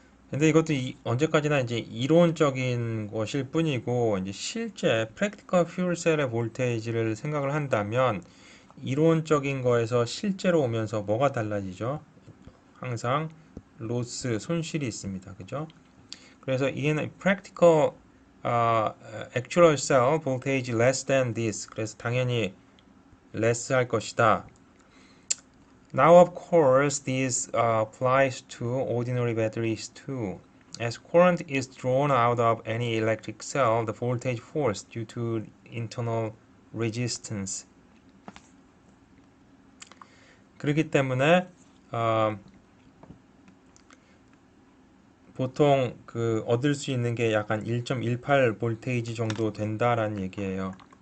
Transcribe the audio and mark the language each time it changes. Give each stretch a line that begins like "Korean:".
Korean: 근데 이것도 언제까지나 이제 이론적인 것일 뿐이고 이제 실제 practical fuel cell의 볼테이지를 생각을 한다면 이론적인 거에서 실제로 오면서 뭐가 달라지죠? 항상 로스, 손실이 있습니다. 그죠? 그래서 이는
English: practical actual cell voltage less than this.
Korean: 그래서 당연히 less 할 것이다.
English: Now, of course, this applies to ordinary batteries too. As current is drawn out of any electric cell, the voltage force due to internal resistance.
Korean: 그렇기 때문에 어, 보통 그 얻을 수 있는 게 약간 1.18 볼테이지 정도 된다라는 얘기예요.